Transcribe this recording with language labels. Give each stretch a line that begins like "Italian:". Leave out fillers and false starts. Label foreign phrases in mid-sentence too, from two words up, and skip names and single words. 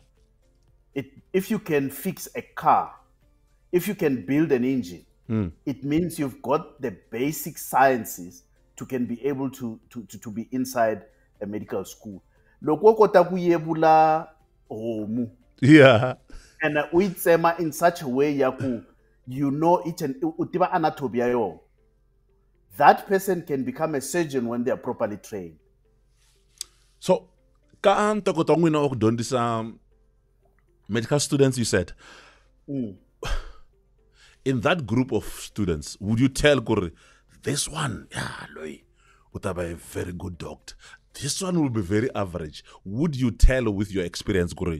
English: If you can fix a car, if you can build an engine, it means you've got the basic sciences to can be able to be inside a medical school. Yeah. And uitsema in such a way yaku, you know it and utiba anatomy yo. That person can become a surgeon when they are properly trained. So,
Tsonga: ka ntokota n'wina wa ku dyondzisa
English: medical students, you said. In that group of students, would you tell Kuri, this one, yeah, loy, utaba a very good doctor. This one will be very average. Would you tell with your experience, Kuri?